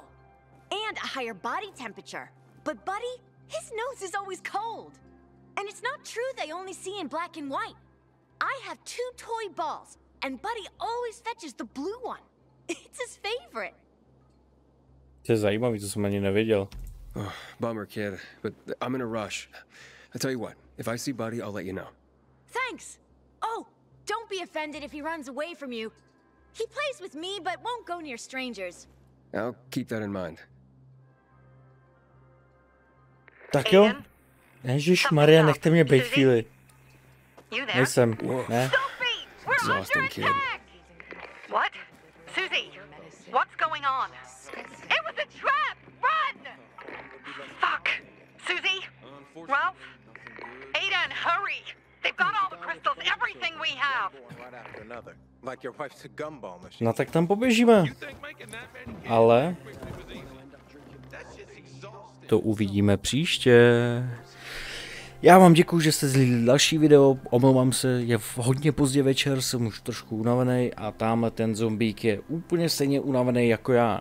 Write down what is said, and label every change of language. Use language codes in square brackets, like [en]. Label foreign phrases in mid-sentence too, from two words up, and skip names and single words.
[en] And a higher body temperature. But Buddy, his nose is always cold. And it's not true they only see in black and white. I have 2 toy balls, and Buddy always fetches the blue one. It's his favorite. [cs] To je zajímavý, to jsem ani nevěděl. [en] Oh, bummer, kid, but I'm in a rush. I'll tell you what, if I see Buddy, I'll let you know. Thanks. Oh, don't be offended if he runs away from you. He plays with me, but won't go near strangers. I'll keep that in mind. [cs] Tak jo. Ježišmarja, nechte mě bejt chvíli. Nejsem, ne? [en] Exhausting, kid. What? Susie, what's going on? It was a trap! Run! Fuck! Susie? Ralph? Aiden, hurry! They've got all the crystals, everything we have! [cs] No tak tam poběžíme. Ale to uvidíme příště. Já vám děkuju, že jste zhlídli další video, omlouvám se, je hodně pozdě večer, jsem už trošku unavený a tamhle ten zombík je úplně stejně unavený jako já.